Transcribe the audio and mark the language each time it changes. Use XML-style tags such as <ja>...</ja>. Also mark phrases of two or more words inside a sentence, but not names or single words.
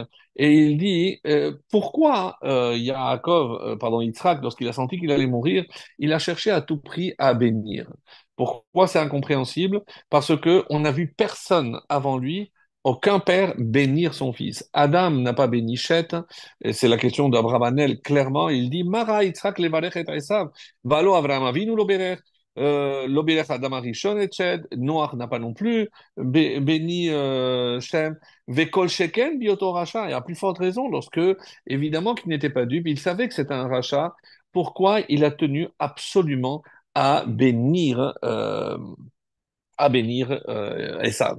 <fr>Et il dit, pourquoi Yaakov, pardon, Yitzhak, lorsqu'il a senti qu'il allait mourir, il a cherché à tout prix à bénir. Pourquoi c'est incompréhensible? Parce que on n'a vu personne avant lui, aucun père bénir son fils. Adam n'a pas béni Chet, et c'est la question d'Abravanel, clairement, il dit,</fr> <he>מה ראה יצחק לברך את עשו ולא אברהם אבינו לא ברך. לא ברך אדם הראשון את שת,</he> <fr>Noach n'a pas non plus béni Shem,</fr> <he>וכל שכן באותו רשע,</he> <fr>et à plus forte raison, lorsque, évidemment, qu'il n'était pas dupe, il savait que c'était un rachat, pourquoi il a tenu absolument à bénir, Esav?</fr>